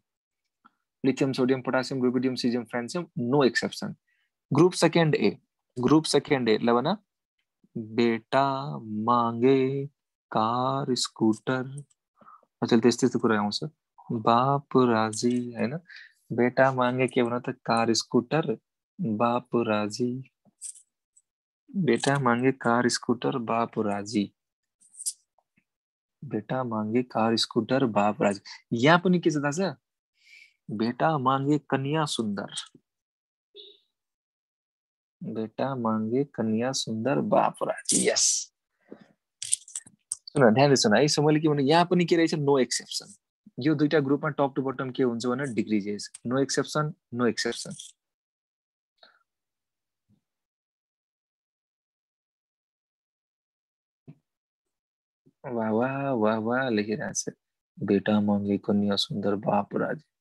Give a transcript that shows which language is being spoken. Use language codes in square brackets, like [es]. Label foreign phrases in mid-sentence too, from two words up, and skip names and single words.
[ne] लिथियम सोडियम पोटासियम रुबिडियम सिजियम फ्रान्सियम [en] no exception. group second A [ne] ल भन, [hi] बेटा मागे कार स्कुटर. [ne] अचेल त्यस्तो कुरा आउँछ, बाप राजी हैन. [hi] बेटा मागे [ne] के भन त, [hi] कार स्कुटर बाप राजी. बेटा मागे कार स्कुटर बाप राजी. बेटा मागे कार स्कुटर बाप राजी. [ne] यहाँ पनि के छ थाहा छ, [hi] बेटा मागे कन्या सुन्दर. बेटा मांगे कन्या सुन्दर बाप राजी। [ne] यस, सुन ध्यान सुन है। सो मैले के भने यहाँ पनि के रहेछ, [en] no exception. [ne] यो दुईटा ग्रुपमा [en] top to bottom [ne] के हुन्छ भने डिक्रिजेस, [en] no exception no exception. [ne] वाह वाह वाह वाह लेखिरहेको छ, [hi] बेटा मांगे कन्या सुन्दर बाप राजी।